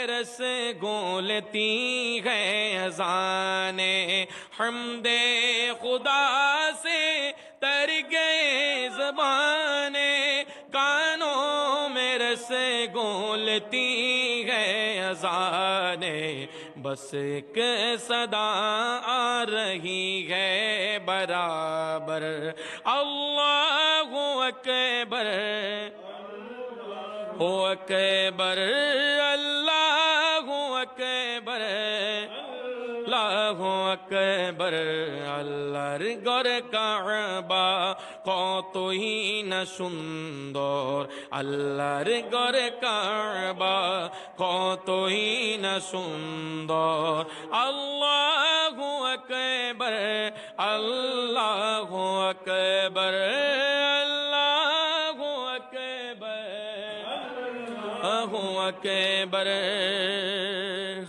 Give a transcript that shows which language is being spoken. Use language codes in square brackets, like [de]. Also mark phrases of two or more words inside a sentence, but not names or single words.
[ur] رس گولتی ہے اذانیں حمد خدا سے تر گئے زبانیں کانوں میں رس گولتی ہے اذانیں بس ایک صدا آ رہی ہے برابر [ar] اللہ اکبر اکبر اللہ اکبر اللہ اکبر আল্লাহর [bn] ঘর কাবা কতই না সুন্দর আল্লাহর ঘর কাবা কতই না সুন্দর [ar] الله أكبر الله أكبر الله أكبر الله أكبر